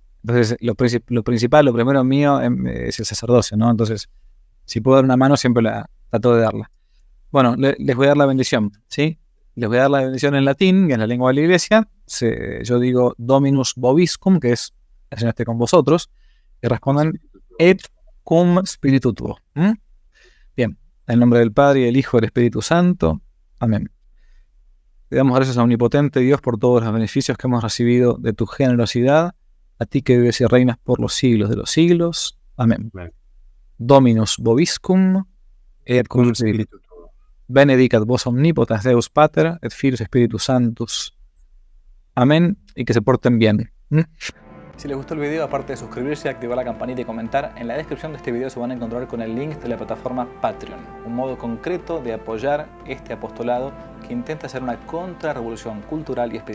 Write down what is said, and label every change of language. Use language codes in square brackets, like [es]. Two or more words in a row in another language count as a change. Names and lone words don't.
[es] Entonces, lo principal, lo primero mío es el sacerdocio, ¿no? Entonces, si puedo dar una mano, siempre trato de darla. Bueno, les voy a dar la bendición, ¿sí? Les voy a dar la bendición en latín, que es la lengua de la iglesia. Yo digo [la] Dominus Vobiscum, [es] que es el Señor esté con vosotros, y respondan [la] et cum spiritu tuo. [es] Bien, en el nombre del Padre, y del Hijo y del Espíritu Santo. Amén. Te damos gracias a Omnipotente Dios por todos los beneficios que hemos recibido de tu generosidad, a ti que vives y reinas por los siglos de los siglos. Amén. Amén. [la] Dominus Vobiscum, et cum spiritu tuo. Benedicat vos omnipotens Deus Pater, et Filius Spiritus Sanctus. [es] Amén, y que se porten bien. Si les gustó el video, aparte de suscribirse, activar la campanita y comentar, en la descripción de este video se van a encontrar con el link de la plataforma Patreon, un modo concreto de apoyar este apostolado que intenta hacer una contrarrevolución cultural y espiritual.